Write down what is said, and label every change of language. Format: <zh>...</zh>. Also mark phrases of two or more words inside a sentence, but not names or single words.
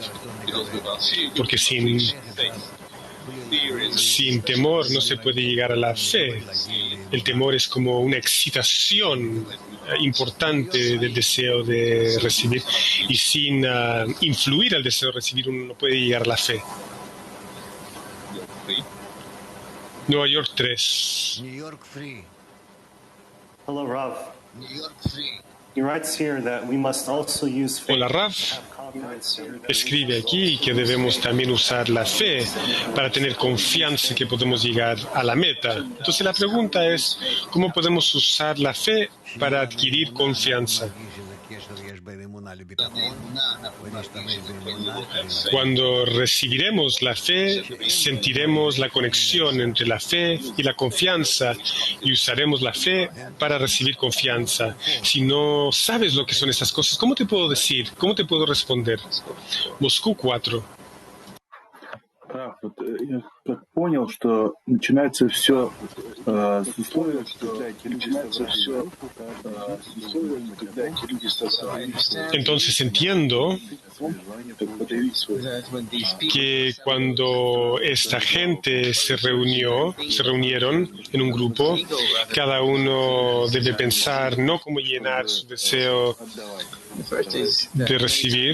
<es>Porque sin temor no se puede llegar a la fe. El temor es como una excitación importante del deseo de recibir, y sin influir al deseo de recibir uno no puede llegar a la fe. Nueva York 3.</es> <en>Hello, Rav. He writes here that we must also use faith.</en> <es>Hola, Rav. Escribe aquí que debemos también usar la fe para tener confianza que podemos llegar a la meta. Entonces la pregunta es, ¿cómo podemos usar la fe para adquirir confianza? Cuando recibiremos la fe, sentiremos la conexión entre la fe y la confianza, y usaremos la fe para recibir confianza. Si no sabes lo que son estas cosas, ¿cómo te puedo decir? ¿Cómo te puedo responder? Moscú 4.</es> <ru>Я так понял, что начинается все с условия,</ru> <es>Entonces entiendo que cuando esta gente se reunieron en un grupo, cada uno debe pensar no cómo llenar su deseo de recibir.</es>